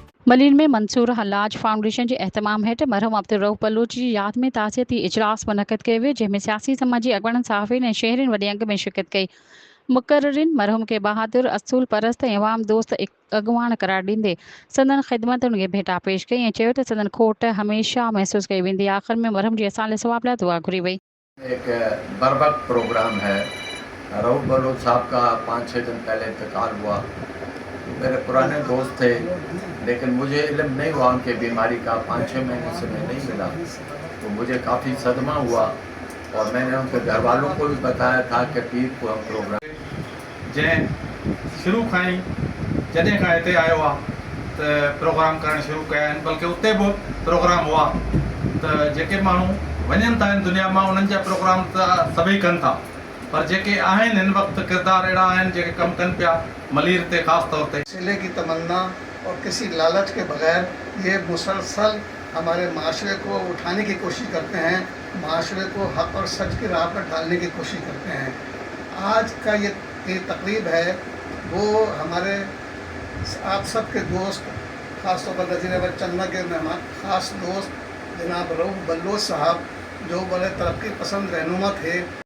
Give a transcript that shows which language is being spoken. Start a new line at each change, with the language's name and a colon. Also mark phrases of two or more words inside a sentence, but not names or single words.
Sindhi: मलिन में मंसूर हलाज फाउंडेशन के एहतमाम हेठ मरहूम अब्दुल रऊफ़ बलोच की याद में ताज़ियती इजलास मुनक़द कयो वियो, जंहिंमें सियासी समाजी अॻुवाणनि सहाफ़ियुनि ऐं शहरियुनि वॾे अंग में शिरकत कई। मुक़र्रिरीन मरहूम के बहादुर, असूल परस्त ऐं अवाम दोस्त अॻुवाण करार ॾींदे संदन ख़िदमतुनि खे भेटा पेश कई ऐं चयो त संदन खोट हमेशह महसूस कई वेंदी। आख़िर में मरहूम जी असाले सवाब लाइ दुआ घुरी वई।
Urdu: ایک بربک پروگرام ہے. رؤف بلوچ صاحب کا 5-6 دن پہلے انتقال ہوا. میرے پرانے دوست تھے، لیکن مجھے علم نہیں ہوا ان کی بیماری کا. 5-6 مہینے سے میں نہیں ملا، تو مجھے کافی صدمہ ہوا اور میں نے ان کے گھر والوں کو بھی بتایا تھا کہ پیر کو ہم پروگرام
Sindhi: जैं शुरू खां ही जॾहिं खां हिते आयो आहे त प्रोग्राम करणु शुरू कया आहिनि, बल्कि उते बि प्रोग्राम हुआ त जेके माण्हू वञनि था हिन दुनिया मां उन्हनि जा प्रोग्राम त सभई कनि था, पर जेके आहिनि हिन वक़्तु किरदार अहिड़ा आहिनि जेके कमु कनि पिया मलीर ते ख़ासि तौर ते।
Urdu: صلے کی تمنا اور کسی لالچ کے بغیر یہ مسلسل ہمارے معاشرے کو اٹھانے کی کوشش کرتے ہیں، معاشرے کو حق اور سچ کی راہ پر ڈالنے کی کوشش کرتے ہیں. آج کا یہ تقریب ہے وہ ہمارے آپ سب کے دوست، خاص طور پر نذیر احمد چنا کے مہمان خاص دوست جناب رؤف بلوچ صاحب، جو بڑے ترقی پسند رہنما تھے.